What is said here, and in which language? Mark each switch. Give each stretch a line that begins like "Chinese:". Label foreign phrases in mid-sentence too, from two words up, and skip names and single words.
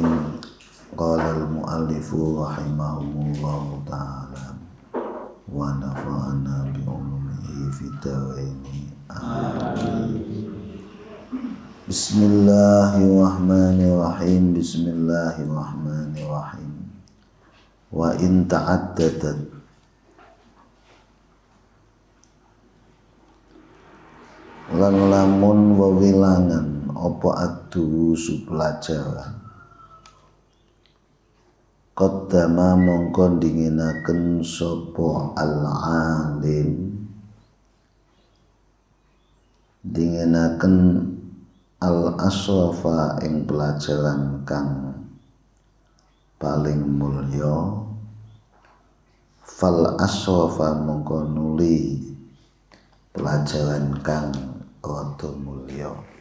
Arabic: قال المؤلف رحمه الله تعالى ونفعنا بعلومه في الدارين. Amin. Bismillahirrahmanirrahim. Bismillahirrahmanirrahim. وإن تعددت
Javanese: lan lamun wewilangan apa ad-durusu pelajaran qaddama mongko dinginaken sapa al-alim dinginaken al-asrafa ing pelajaran kang paling mulya fal asrafa mongko nuli pelajaran kang rada mulya.